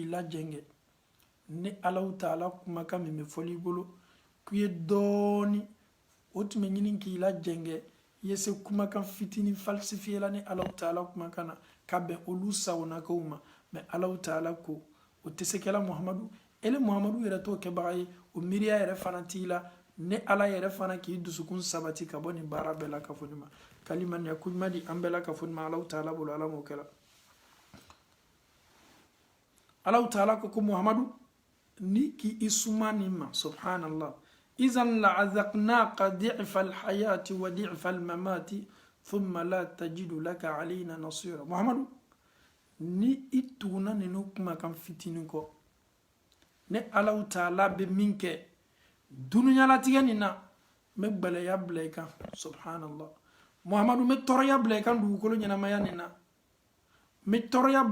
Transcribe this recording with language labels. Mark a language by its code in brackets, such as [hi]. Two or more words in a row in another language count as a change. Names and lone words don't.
[bm] la jɛngɛ ni Alahu Taala kumakan min bɛ fɔli bolo k'i ye dɔɔni o tun bɛ ɲini k'i la jɛngɛ i ye se kumakan fitinin falsifié la ni Alahu Taala kumakan na ka bɛn olu sawonakaw ma mais Alahu Taala ko o tɛ se kɛla Muhamadu ele Muhamadu yɛrɛ t'o kɛbaga ye o miiriya yɛrɛ fana t'i la ne ala yɛrɛ fana k'i dusukun sabati ka bɔ nin baara bɛɛ la ka fɔ nin ma kalimaniya koɲuman di an bɛɛ la ka fɔ nin ma Alahu Taala bolo ala m'o kɛla Alahu Taala ko Muhamadu ni k'i suma nin ma [ar] سبحان الله إذا لأذقناك ضعف الحياة و ضعف الممات ثم لا تجد لك علينا نصيرا [bm] Muhamadu ni i tuguna ninu kumakan fitinin kɔ ne Alahu Taala bɛ min kɛ duniyalatigɛ nin na n bɛ gbɛlɛya bila i kan subhanallah Muhamadu n bɛ tɔɔrɔya bila i kan dugukolo ɲɛnamaya nin na n bɛ tɔɔrɔya